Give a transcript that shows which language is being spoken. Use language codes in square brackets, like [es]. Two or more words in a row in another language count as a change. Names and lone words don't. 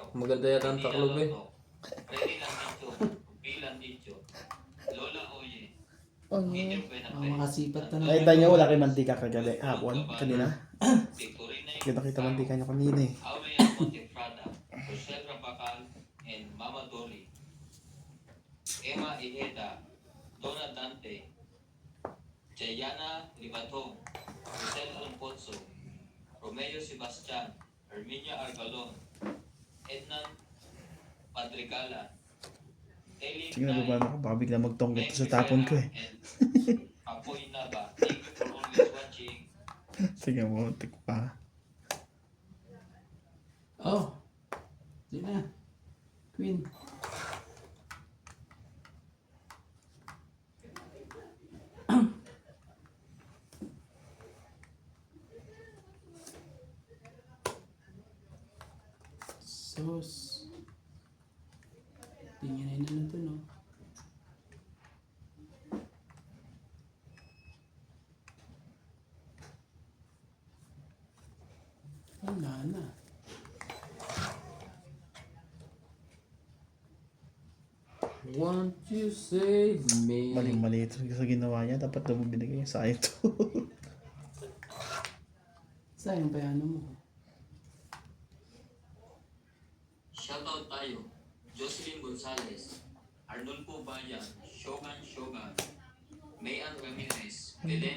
[tl] Maganda yata ang taklob eh. Freddy Landicho, Rupi Landicho, Lola Oye, Oh, Gideon Ang Benapre, makasipat na nakita niyo wala kay mantika kagabi hapon kanina. Victorina Kita mantika niyo kanina eh. Aurea Montefrada, Rochelle Rabacal, and Mama Dolly, Emma Iheda, Donna Dante, Jayana Libatong, Rosel Alfonso, Romeo Sebastian, Herminia Argalon, Ednan Padrigala, Ellie Sige na baba na ako, baka bigla magtonggit sa tapon ko eh. [en] Apoy Naba, thank you for always watching. [tl] Sige mo, tik pa. Oh. Di na. Queen. Sus. Tingnan na yun na to, no? Wala na. [en] Won't you save me? [tl] Maling-mali ito sa ginawa niya. Dapat daw mo binigay sa ito. Sayang pa yan mo. Shoutout tayo, Jocelyn Gonzalez, Arnulfo Bayan, Shogan, Mayan Ramirez, Belen